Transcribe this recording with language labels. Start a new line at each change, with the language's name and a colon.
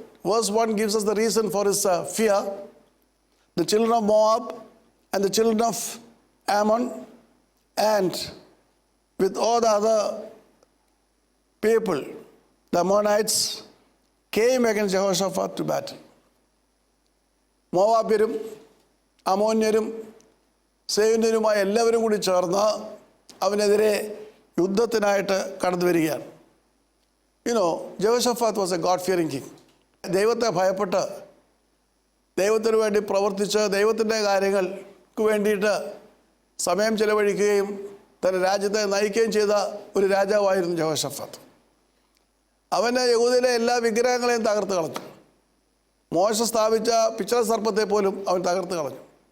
English: Verse 1 gives us the reason for his fear. The children of Moab and the children of Ammon, and with all the other people, the Ammonites, came against Jehoshaphat to battle.
Malayalam: മോവാബ്യരും അമോന്യരും സേവ്യരുമായ എല്ലാവരും കൂടി ചേർന്ന് അവനെതിരെ യുദ്ധത്തിനായിട്ട് കടന്നു വരികയാണ്.
English: Jehoshaphat was a God-fearing king.
Malayalam: ദൈവത്തെ ഭയപ്പെട്ട് ദൈവത്തിന് വേണ്ടി പ്രവർത്തിച്ച് ദൈവത്തിൻ്റെ കാര്യങ്ങൾക്ക് വേണ്ടിയിട്ട് സമയം ചെലവഴിക്കുകയും തൻ്റെ രാജ്യത്തെ നയിക്കുകയും ചെയ്ത ഒരു രാജാവായിരുന്നു ജെഹോഷഫാത്ത്. അവന് യഹൂദയിലെ എല്ലാ വിഗ്രഹങ്ങളെയും തകർത്ത് കളഞ്ഞു. മോശ സ്ഥാപിച്ച പിച്ചള സർപ്പത്തെ പോലും അവൻ തകർത്ത് കളഞ്ഞു.